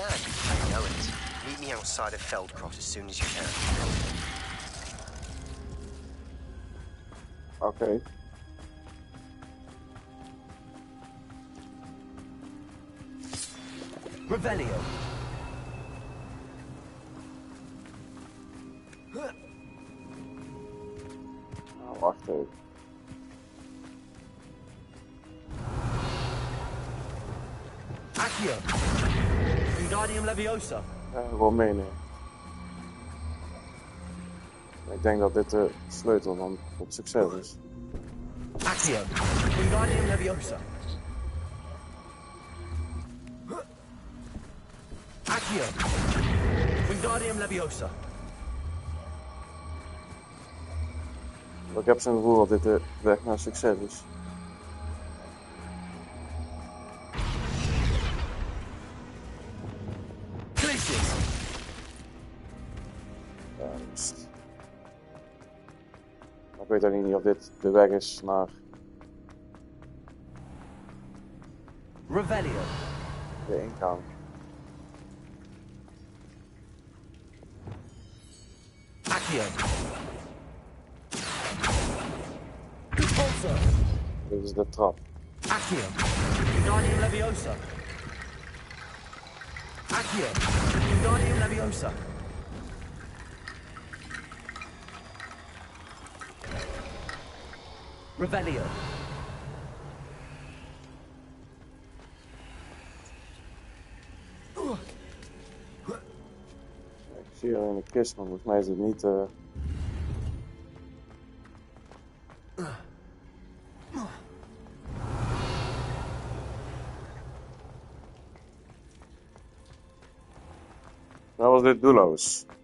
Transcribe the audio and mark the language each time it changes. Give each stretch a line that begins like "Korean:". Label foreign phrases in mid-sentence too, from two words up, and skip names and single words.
English: I know it. Meet me outside of Feldcroft as soon as you can.
Dutch: Oké. Revelio. Nou, wacht even. Accio. Wingardium Leviosa. Ja, gewoon meenemen. Ik denk dat dit de sleutel van tot succes is. Accio. Wingardium Leviosa. Accio. Wingardium Leviosa. Ik heb zo'n gevoel dat dit de weg naar succes is. Glacis. Ja, dus... Maar ik weet ook niet of dit de weg is naar Revelio. de ingang. Accio. Repulso. Dit is de trap. Accio. Wingardium Leviosa. Accio. Wingardium Leviosa. Revelio. Ik zie er in de kist, maar volgens mij is het niet... Nou was dit doelloos.